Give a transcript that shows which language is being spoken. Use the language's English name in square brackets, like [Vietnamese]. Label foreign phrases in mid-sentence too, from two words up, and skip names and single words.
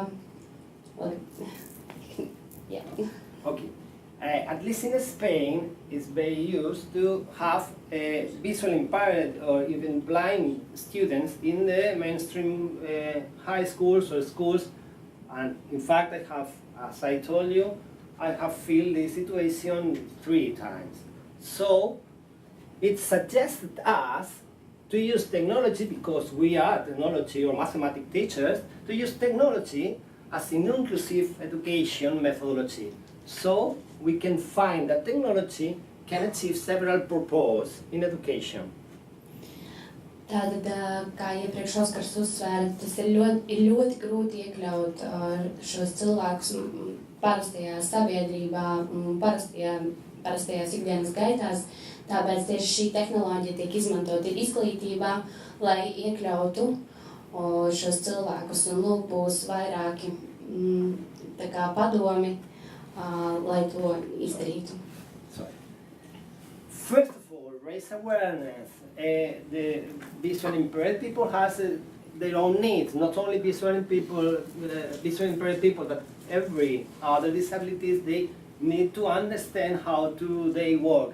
[English] Okay. At least in Spain, it's very used to have visually impaired or even blind students in the mainstream high schools or schools. And in fact, I have, as I told you, I have felt this situation 3 times. So it suggested us to use technology, because we are technology or mathematics teachers, to use technology as an inclusive education methodology. So we can find that technology can achieve several purposes in education. [Latvian] Tātad, kā iepriekš Oskars uzsvēra, tas ir ļoti grūti iekļaut šos cilvēkus parastajā sabiedrībā, parastajās ikdienas gaitās. Tāpēc tieši šī tehnoloģija tiek izmantota izglītībā, lai iekļautu šos cilvēkus. Un lūk, būs vairāki tā kā padomi, lai to izdarītu. [English] First of all, raise awareness. The visually impaired people has their own needs. Not only visually impaired people, but every other disabilities, they need to understand how they work.